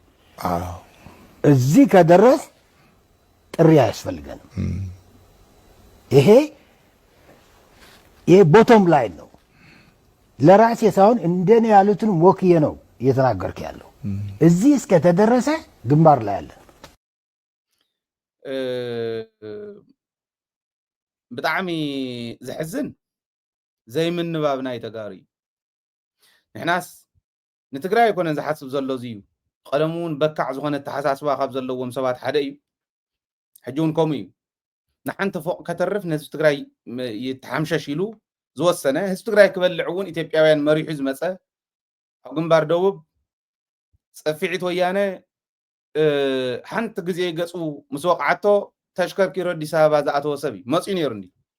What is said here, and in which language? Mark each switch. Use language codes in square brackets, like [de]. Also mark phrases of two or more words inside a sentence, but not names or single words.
[am] እዚህ ከደረስ ጥሪ አያስፈልገንም። ይሄ [en] bottom line [am] ነው። ለራሴ ሳይሆን እንደኔ ያሉትን ወክዬ ነው እየተናገርክ ያለው። እዚህ እስከተደረሰ ግንባር ላይ አለን። [ti] ብጣዕሚ ዝሕዝን ዘይምንባብ ናይ ተጋሩ እዩ ንሕናስ ንትግራይ ኣይኮነን ዝሓስብ ዘሎ እዙዩ ቀደም እውን በካዕ ዝኾነ ተሓሳስባ ካብ ዘለዎም ሰባት ሓደ እዩ ሕጂ እውን ከምኡ እዩ ንሓንቲ ፎቅ ከተርፍ ነህዝቢ ትግራይ ይተሓምሸሽ ኢሉ ዝወሰነ ህዝቢ ትግራይ ክበልዕ እውን ኢትዮጵያውያን መሪሑ ዝመፀ ኣብ ግንባር ደቡብ ፀፊዒት ወያነ ሓንቲ ግዜ ገፁ ምስ ወቕዓቶ ተሽከርኪሮ ኣዲስ ኣበባ ዝኣተወ ሰብ እዩ መፂኡ ነይሩ እንዲ